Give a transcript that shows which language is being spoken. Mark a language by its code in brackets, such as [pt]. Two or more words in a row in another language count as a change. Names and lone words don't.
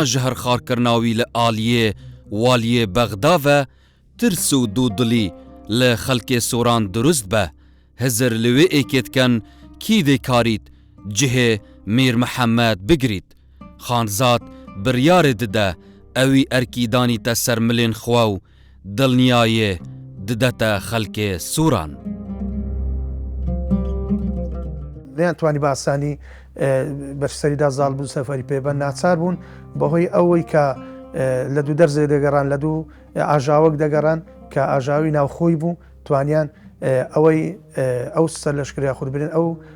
[ku] ji herxarkirina wî li aliyê waliyê Bexda ve tirs û dûdilî li xelkê soran durust be, hizir li wê êkê dikin kî dê karît cihê Mîr Mihemed bigirît. Xanzad biryarê dide ewî erkî danîte ser milên xwe û dilniyayê didete xelkê soran. [ckb] نەیانتوانی بە ئاسانی بەرسەریدا زاڵ بوون، سەفەری پێبەن ناچار بوون بەهۆی ئەوەی کە لە دوو دەرزێ دەگەڕان، لە دوو ئاژاوەک دەگەڕان کە ئاژاوی ناوخۆی بوو، توانیان ئەوەی ئەو سەر لەشکریا خود برێن ئەو